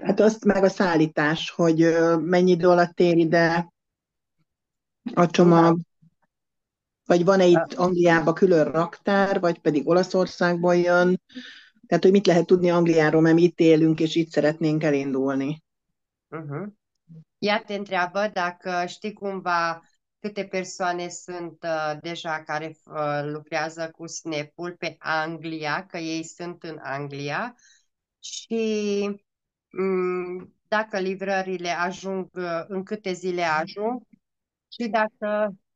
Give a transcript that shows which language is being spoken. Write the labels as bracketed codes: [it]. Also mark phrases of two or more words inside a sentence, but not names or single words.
[hu] Hát azt meg a szállítás, hogy mennyi idő alatt ér ide a csomag, vagy van-e itt Angliában külön raktár, vagy pedig Olaszországból jön. Tehát, hogy mit lehet tudni Angliáról, mert mi itt élünk, és itt szeretnénk elindulni. [ro] Ea te întreabă dacă știi cumva câte persoane sunt deja care lucrează cu Snap-ul pe Anglia, că ei sunt în Anglia și dacă livrările ajung, în câte zile ajung Și dacă